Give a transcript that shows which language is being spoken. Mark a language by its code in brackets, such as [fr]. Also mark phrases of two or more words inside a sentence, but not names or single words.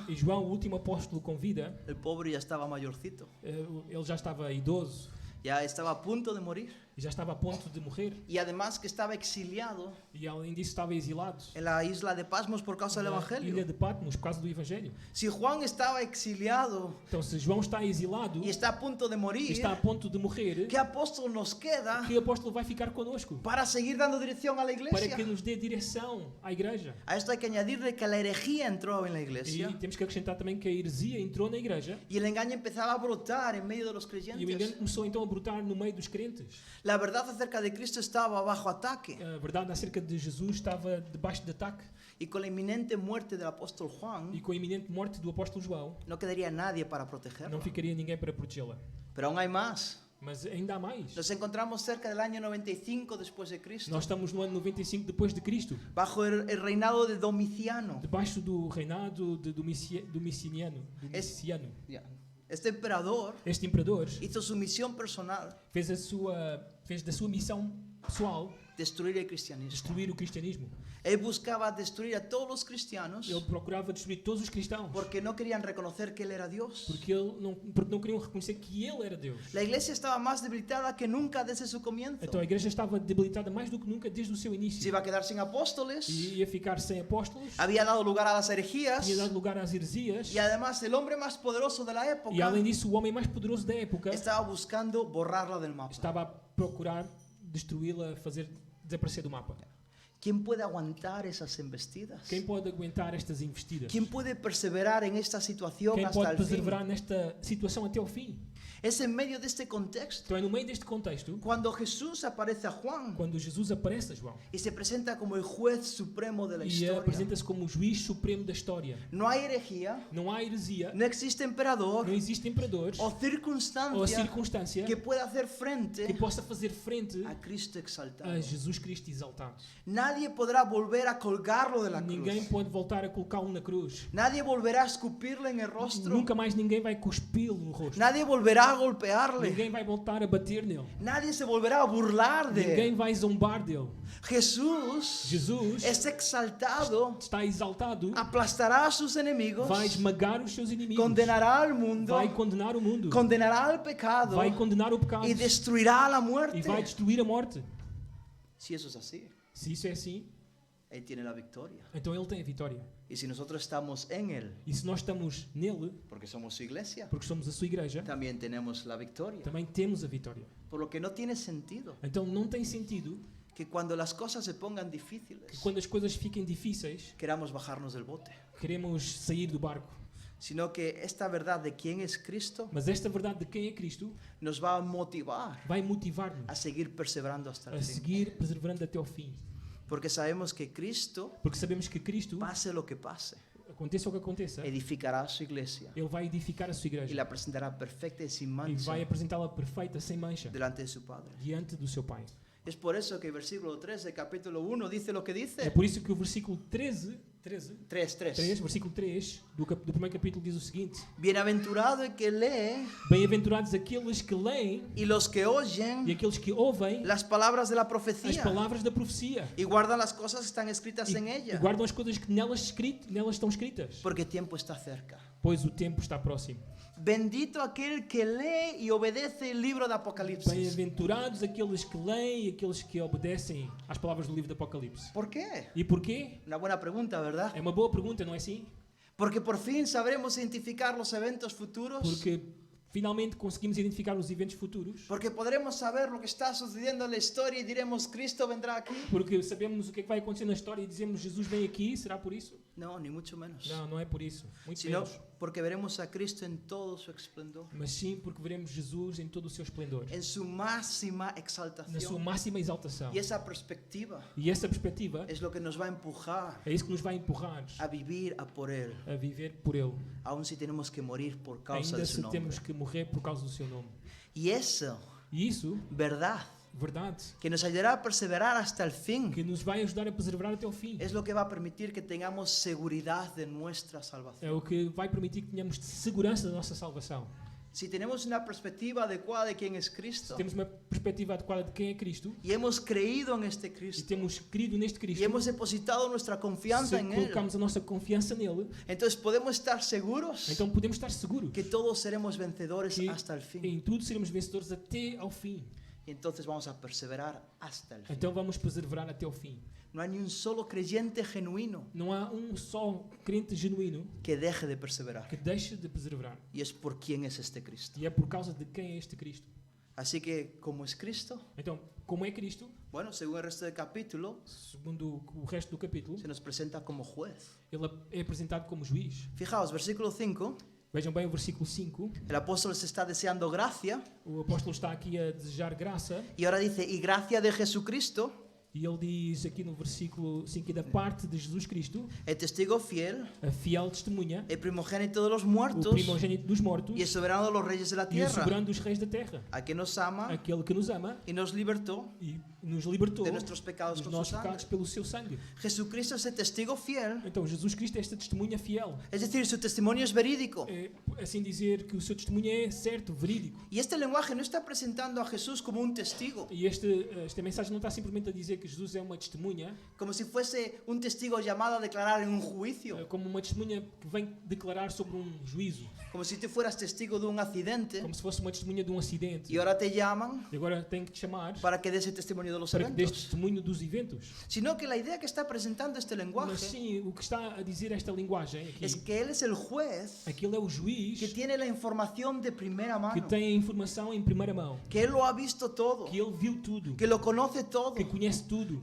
[pt] E João, o último apóstolo com vida, [es] el pobre ya estaba mayorcito. [pt] ele já estava idoso [es] Ya estaba a punto de morir. [pt] e já estava a ponto de morrer. [es] Y además que estaba exiliado [pt] E além disso estava exilado [es] en la isla de Pasmos por causa del [pt] na ilha [es] Evangelio. [pt] de Patmos por causa do Evangelho. [es] Si Juan estaba exiliado [pt] Então, se João está exilado [es] y está a punto de [pt] e [es] morir, [pt] está a ponto de morrer, [es] ¿qué apóstol nos queda [pt] que apóstolo vai ficar connosco [es] para seguir dando dirección a la [pt] para que [es] iglesia? [pt] nos dê direção à igreja? [es] A esto hay que añadirle que la herejía entró en la [pt] E [es] iglesia [pt] temos que acrescentar também que a heresia entrou na igreja [es] y el engaño empezaba a brotar en medio de los [pt] e o engano [es] creyentes. [pt] começou então a brotar no meio dos crentes. [es] La verdad acerca de Cristo estaba bajo ataque [pt] A verdade acerca de Jesus estava debaixo de ataque [es] y con la inminente muerte del apóstol [pt] e [es] Juan [pt] com a iminente morte do apóstolo João [es] no quedaría nadie para [pt] não [es] protegerlo. [pt] ficaria ninguém para protegê-la. [es] Pero aún hay más. [pt] Mas ainda há mais. [es] Nos encontramos cerca del año 95 después de Cristo, [pt] Nós estamos no ano 95 depois de Cristo, [es] bajo el reinado de Domiciano. [pt] debaixo do reinado de Domiciano. [es] Ya. Este emperador [pt] Este imperador [es] hizo su misión personal, [pt] fez da sua missão pessoal [es] destruir el cristianismo. [pt] destruir o cristianismo. [es] Él buscaba destruir a todos los cristianos [pt] Ele procurava destruir todos os cristãos [es] porque no querían reconocer que Él era Dios. [pt] porque não queriam reconhecer que ele era Deus. [es] La iglesia estaba más debilitada que nunca desde su comienzo. [pt] Então a igreja estava debilitada mais do que nunca desde o seu [es] Se [pt] início. [es] iba a quedar sin apóstoles, [pt] E ia ficar sem apóstolos, [es] había dado lugar a las herejías [pt] tinha dado lugar às heresias. [es] y además el hombre más poderoso de la [pt] E [es] época [pt] além disso, o homem mais poderoso da época [es] estaba buscando borrarla del mapa. [pt] estava a procurar destruí-la, fazer desaparecer do mapa. [es] ¿Quién puede aguantar esas embestidas? [pt] Quem pode aguentar estas investidas? [es] ¿Quién puede perseverar en esta situación [pt] Quem [es] hasta [pt] pode [es] el fin? [pt] perseverar nesta situação até ao fim? [es] Es en medio de este contexto [pt] Então é no meio deste contexto, [es] cuando Jesús aparece a Juan [pt] quando Jesus aparece a João [es] y se presenta como el juez supremo de la [pt] e [es] historia. [pt] apresenta-se como o juiz supremo da história. [es] No hay herejía, [pt] Não há heresia, [es] no existe emperador [pt] não existe imperadores [es] o [pt] ou [es] circunstancia [pt] circunstância [es] que pueda hacer [pt] que [es] frente [pt] possa fazer frente [es] a Cristo exaltado. [pt] a Jesus Cristo exaltado. [es] Nadie podrá volver a colgarlo de la [pt] Ninguém [es] cruz. [pt] pode voltar a colocá-lo na cruz. [es] Nadie volverá a escupirle en el rostro. [pt] Nunca mais ninguém vai cuspi-lo no rosto. [es] Nadie volverá a golpearle. [pt] Ninguém vai voltar a bater nele. [es] Nadie se volverá a burlar de [pt] Ninguém [es] él. [pt] vai zombar dele. [es] Jesús [pt] Jesus [es] es exaltado, [pt] está exaltado, [es] aplastará a sus enemigos, [pt] vai esmagar os seus inimigos, [es] condenará al mundo, [pt] vai condenar o mundo, [es] condenará al pecado [pt] vai condenar o pecado [es] y destruirá a la [pt] e [es] muerte. [pt] vai destruir a morte. [es] Si eso es así, [pt] Se isso é assim, [es] Él tiene la victoria. [pt] então ele tem a vitória. [es] Y si nosotros estamos en Él, [pt] E se nós estamos nele, [es] porque somos su iglesia, [pt] porque somos a sua igreja, [es] también tenemos la victoria. [pt] também temos a vitória. [es] Por lo que no tiene sentido [pt] Então não tem sentido [es] que cuando las cosas se pongan [pt] que [es] difíciles, [pt] quando as coisas fiquem difíceis, [es] queramos bajarnos del bote. [pt] queremos sair do barco. [es] sino que esta verdad de quién es Cristo [pt] Mas esta verdade de quem é Cristo [es] nos va a motivar [pt] vai motivar-nos [es] a seguir perseverando hasta el [pt] a [es] fin. [pt] seguir perseverando até ao fim. [es] Porque sabemos que Cristo, [pt] Porque sabemos que Cristo, [es] pase lo que pase, [pt] aconteça o que aconteça, [es] edificará su iglesia [pt] Ele vai edificar a sua [es] y [pt] igreja [es] la presentará perfecta y sin [pt] e [es] mancha [pt] vai apresentá-la perfeita, sem mancha, [es] delante de su Padre. [pt] diante do seu Pai. [es] Es por eso que el versículo 3 del capítulo 1 dice lo que [pt] É [es] dice. [pt] por isso que o versículo 13, 3. versículo 3 do primeiro capítulo diz o seguinte: [es] Bienaventurado el que lee [pt] Bem-aventurados aqueles que leem [es] y los que [pt] e [es] oyen [pt] aqueles que ouvem [es] las palabras de la [pt] as [es] profecía [pt] palavras da profecia [es] y guardan las cosas que están escritas en [pt] e [es] ella, [pt] guardam as coisas que nelas estão escritas, [es] porque el tiempo está cerca. [pt] pois o tempo está próximo. [es] Bendito aquel que lee y obedece el libro de Apocalipsis. [pt] Bem-aventurados aqueles que leem e aqueles que obedecem às palavras do livro do Apocalipse. [es] ¿Por qué? [pt] E porquê? [es] Una buena pregunta, ¿verdad? [pt] É uma boa pergunta, não é assim? [es] Porque por fin sabremos identificar los eventos futuros. [pt] Porque finalmente conseguimos identificar os eventos futuros. [es] Porque podremos saber lo que está sucediendo en la historia y diremos, Cristo vendrá aquí. [pt] Porque sabemos o que é que vai acontecer na história e dizemos Jesus vem aqui, será por isso? [es] No, ni mucho menos. [pt] Não, não é por isso. Muito [es] Sino [pt] menos. [es] porque veremos a Cristo en todo su esplendor, [pt] Mas sim porque veremos Jesus em todo o seu esplendor, [es] en su máxima [pt] na sua [es] exaltación. [pt] máxima exaltação. [es] Y esa perspectiva [pt] E essa perspectiva [es] es lo que nos va a empujar [pt] é isso que nos vai empurrar [es] a vivir a por Él, [pt] a viver por Ele, [es] aun si tenemos que morir por causa [pt] ainda [es] de [pt] se [es] su nombre. [pt] temos que morrer por causa do seu nome. [es] Y eso, [pt] E isso, [es] verdad, [pt] verdade, [es] que nos ayudará a perseverar hasta el fin, [pt] que nos vai ajudar a perseverar até o fim. [es] es lo que va a permitir que tengamos seguridad de nuestra [pt] É [es] salvación. [pt] o que vai permitir que tenhamos segurança da nossa salvação. [es] Si tenemos una perspectiva adecuada de quién es [pt] Se Cristo temos uma perspectiva adequada de quem é Cristo [es] y hemos creído en este [pt] e Cristo temos crido neste [es] y Cristo, hemos depositado nuestra confianza [pt] se [es] en Él, [pt] colocamos a nossa confiança nele, [es] entonces podemos estar seguros [pt] então podemos estar seguros [es] que todos seremos vencedores [pt] que [es] hasta el fin. [pt] em tudo seremos vencedores até ao fim. [es] Y entonces vamos a perseverar hasta el fin. [pt] Então vamos perseverar até ao fim. [es] No hay ni un solo creyente genuino [pt] Não há só crente genuíno [es] que deje de perseverar. [pt] que deixe de perseverar. [es] Y es por quién es este Cristo. [pt] E é por causa de quem é este Cristo. [es] Así que, como es Cristo, [pt] Então, como é Cristo, [es] bueno, según el resto del capítulo, [pt] segundo o resto do capítulo, [es] se nos presenta como juez. [pt] ele é apresentado como juiz. [es] Fijaos, versículo 5, [pt] Vejam bem o versículo 5. [es] el apóstol se está deseando gracia [pt] O apóstolo está aqui a desejar graça. [es] y ahora dice, y gracia de Jesucristo, [pt] E ele diz aqui no versículo 5 que da parte de Jesus Cristo, [es] el testigo fiel, [pt] a fiel testemunha, [es] el primogénito de los [pt] o [es] muertos [pt] primogênito dos mortos [es] y el soberano de los reyes de la [pt] e o [es] tierra, [pt] soberano dos reis da terra, [es] a que nos ama [pt] aquele que nos ama [es] y nos libertó [pt] e nos libertou [es] de nuestros pecados [pt] dos [es] con su [pt] nossos pecados [es] sangre. [pt] pelo seu sangue. [es] Jesucristo es el testigo fiel, [pt] Então, Jesus Cristo é esta testemunha fiel. [es] es decir, su testimonio es verídico. [pt] É, assim dizer que o seu testemunho é certo, verídico. [es] Y este lenguaje no está presentando a Jesús como un testigo, [pt] E esta mensagem não está simplesmente a dizer que Jesus é uma testemunha, [es] como si fuese un testigo llamado a declarar en un juicio, [pt] como uma testemunha que vem declarar sobre um juízo, [es] como si tú fueras testigo de un accidente [pt] como se fosse uma testemunha de um acidente. [es] y ahora te llaman [pt] E agora tem que te chamar [es] para que des el testimonio de los [pt] para que dês [es] eventos, [pt] testemunho dos eventos. [es] sino que la idea que está presentando este [pt] Mas [es] lenguaje [pt] sim, o que está a dizer esta linguagem aqui, [es] es que Él es el juez [pt] aquele é o juiz [es] que tiene la información de primera [pt] que [es] mano, [pt] tem a informação em primeira mão, [es] que Él lo ha visto todo, [pt] que ele viu tudo, [es] que lo conoce todo, [pt] que conhece tudo.